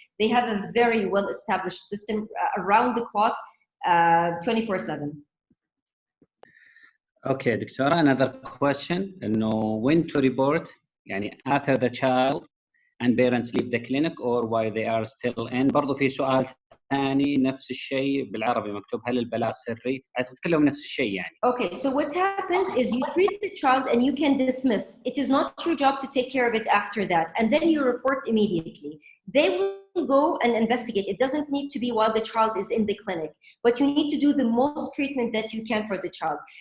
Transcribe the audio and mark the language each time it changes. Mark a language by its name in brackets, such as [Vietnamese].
[English] They have a very well-established system around the clock, 24/7. Okay, دكتورة, another question إنه when to report يعني after the child and parents leave the clinic or while they are still in. [Arabic] برضو في سؤال ثاني نفس الشيء بالعربي مكتوب هل البلاغ سري؟ أتكلم نفس الشيء يعني. [English] Okay, so what happens is you treat the child and you can dismiss. It is not your job to take care of it after that, and then you report immediately. They will go and investigate. It doesn't need to be while the child is in the clinic, but you need to do the most treatment that you can for the child.